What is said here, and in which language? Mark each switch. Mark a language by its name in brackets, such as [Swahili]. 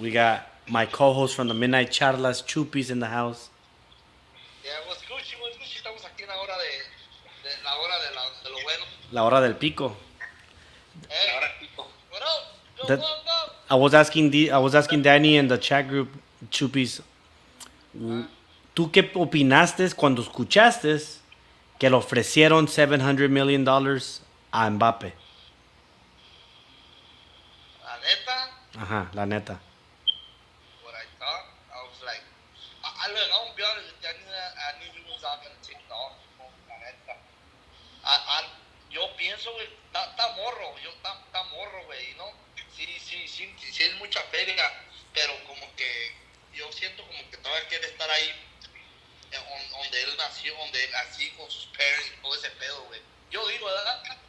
[English] We got my co-host from the MidNite Charlas, Chupis, in the house. Yeah, what's Gucci, what's Gucci. [Spanish] Estamos aquí en la hora de la hora de lo bueno. La hora del pico. La hora pico. [English] What up? Go, That- go, go. I was asking Danny in the chat group, [Spanish] Chupis, ¿tú qué opinaste cuando escuchaste que le ofrecieron $700 million a Mbappe? La neta, Ajá, la neta. [English] what I thought, I was like, look, I'll be honest with you, I knew he was not going to take it off. [Spanish] La neta. Yo pienso, güey, está morro, está morro, güey, ¿no? Sí, es mucha feria, pero como que yo siento como que todavía quiere estar ahí donde él nació, donde él así con sus parents y todo ese pedo, güey. Yo digo, ¿verdad?